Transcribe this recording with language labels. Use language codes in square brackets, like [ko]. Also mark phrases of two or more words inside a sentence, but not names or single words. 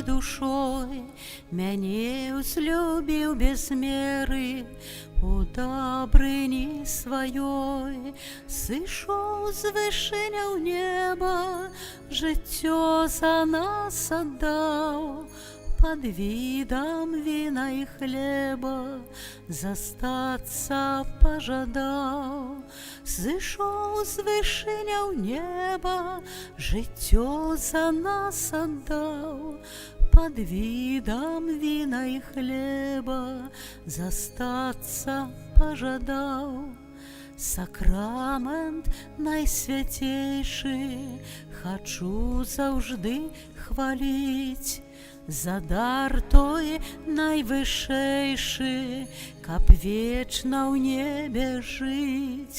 [be] душою, мяне узлюбив без меры, у добрині своей, сышоў з вышыня ў неба, жыццё за нас отдал, [ru] под видом вина и хлеба [be] застаться пожадал. Зышоў з вышыня ў неба, жыццё за нас отдал, [ru] под видом вина и хлеба [be] застаться пожадал. Сакрамент найсвятейший хочу заўжды хвалить, за дар той найвышэйшы, каб вечна ў небе жыць.